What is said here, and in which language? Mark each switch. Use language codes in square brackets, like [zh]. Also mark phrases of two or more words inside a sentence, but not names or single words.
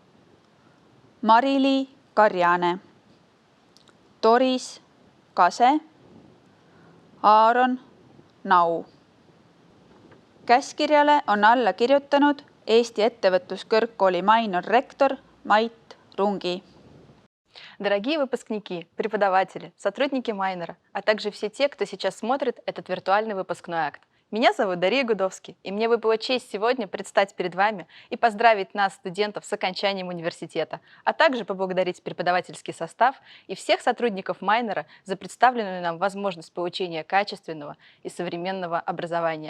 [et] Marili Karjane. Doris Kase. Aaron Nau. Käskirjale on alla kirjutanud Eesti ettevõtluskõrgkooli Mainor rektor Mait Rungi. [ru] Дорогие выпускники, преподаватели, сотрудники Майнера, а также все те, кто сейчас смотрит этот виртуальный выпускной акт. Меня зовут Дарья Гудовский, и мне выпала честь сегодня предстать перед вами и поздравить нас, студентов, с окончанием университета, а также поблагодарить преподавательский состав и всех сотрудников Майнера за представленную нам возможность получения качественного и современного образования.